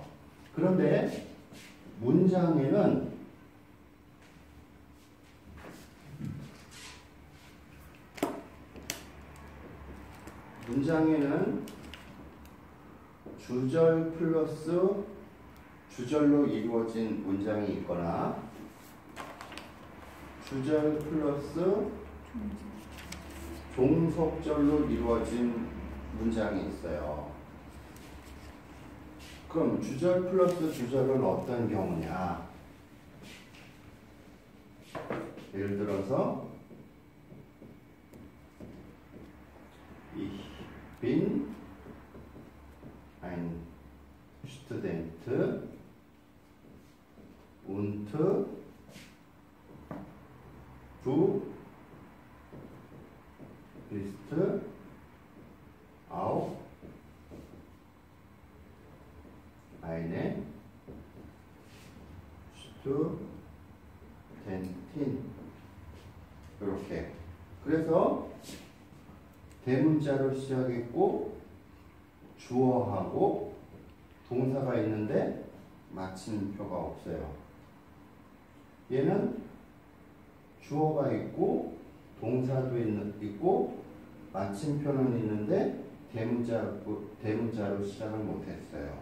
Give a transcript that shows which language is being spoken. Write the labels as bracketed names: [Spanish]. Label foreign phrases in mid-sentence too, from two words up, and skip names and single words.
[Korean] 그런데 문장에는 주절 플러스 주절로 이루어진 문장이 있거나 주절 플러스 종속절로 이루어진 문장이 있어요. 그럼 주절 플러스 주절은 어떤 경우냐? 예를 들어서 [German] Ich bin ein Student und du bist auch eine Studentin. [Korean] 이렇게. 그래서 대문자로 시작했고 주어하고 동사가 있는데 마침표가 없어요. 얘는 주어가 있고 동사도 있고 마침표는 있는데 대문자로 시작을 못했어요.